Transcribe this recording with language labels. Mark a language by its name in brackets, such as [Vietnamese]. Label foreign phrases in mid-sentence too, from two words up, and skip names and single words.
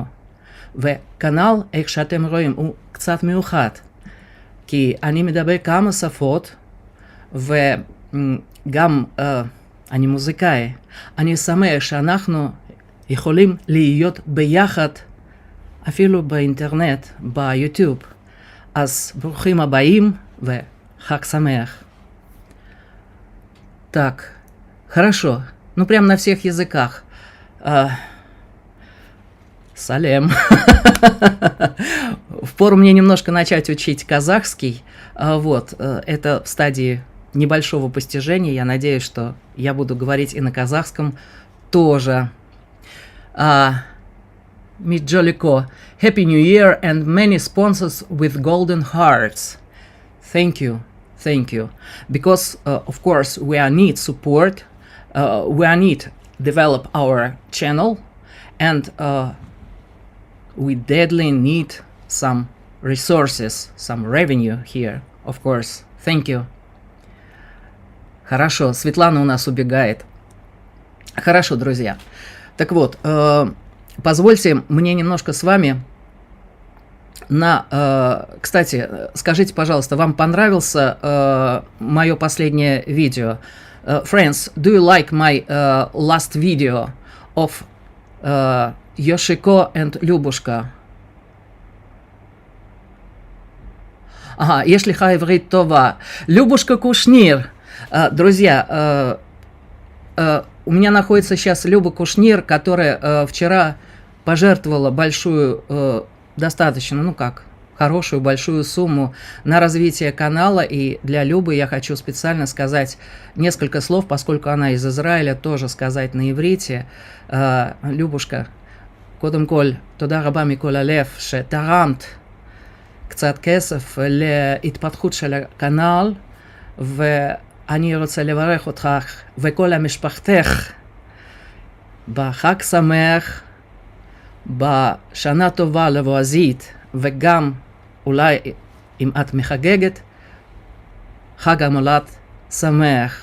[Hebrew] וכנל, איך שאתם רואים, הוא קצת מיוחד, כי אני מדבר כמה שפות, וגם אני מוזיקאי. אני שמח שאנחנו יכולים להיות ביחד, אפילו באינטרנט, ביוטיוב. אז ברוכים הבאים וחג שמח. [Russian] Так, хорошо. Ну, прям на всех языках. Салем. Впору мне немножко начать учить казахский. Вот, это в стадии небольшого постижения. Я надеюсь, что я буду говорить и на казахском тоже. Midjoliko, [English] Happy New Year and many sponsors with golden hearts. Thank you. Thank you. Because, of course, we need support. We need develop our channel, and we deadly need some resources, some revenue here, of course. Thank you. [Russian] Хорошо, Светлана у нас убегает. Хорошо, друзья. Так вот, позвольте мне немножко с вами кстати, скажите, пожалуйста, вам понравился мое последнее видео? [English] Friends, do you like my last video of Yoshiko and Любушка? Ага, если хайврит това. [Russian] Любушка Кушнир. Друзья, у меня находится сейчас Люба Кушнир, которая вчера пожертвовала большую, достаточно, ну как, хорошую большую сумму на развитие канала. И для Любы я хочу специально сказать несколько слов, поскольку она из Израиля, тоже сказать на иврите. Любушка, [Hebrew] קודם כל, תודה רבה מכל הלב שתרמת קצת כסף להתפתחות של הקנל, ואני רוצה לברך אותך וכל המשפחתך בחג שמח, בשנה טובה לבועזית, וגם אולי אם את מחגגת, חג המולד שמח.